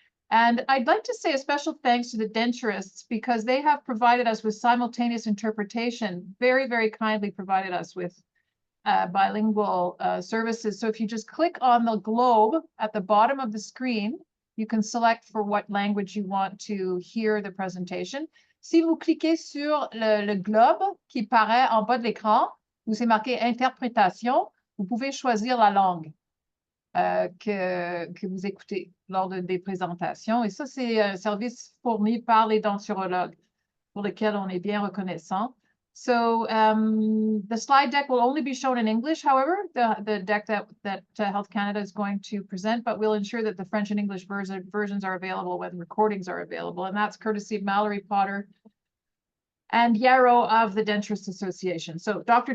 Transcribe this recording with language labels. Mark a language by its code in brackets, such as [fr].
[en] And I'd like to say a special thanks to the denturists because they have provided us with simultaneous interpretation, very, very kindly provided us with bilingual services. So if you just click on the globe at the bottom of the screen, you can select for what language you want to hear the presentation. [fr] Si vous cliquez sur le globe qui paraît en bas de l'écran, où c'est marqué interprétation, vous pouvez choisir la langue que vous écoutez lors des présentations. Et ça, c'est un service fourni par les denturologues pour lesquels on est bien reconnaissant. [en] So the slide deck will only be shown in English, however, the deck that Health Canada is going to present, but we'll ensure that the French and English versions are available when recordings are available. And that's courtesy of Mallory Potter and Jaro of the Denturist Association. So Dr.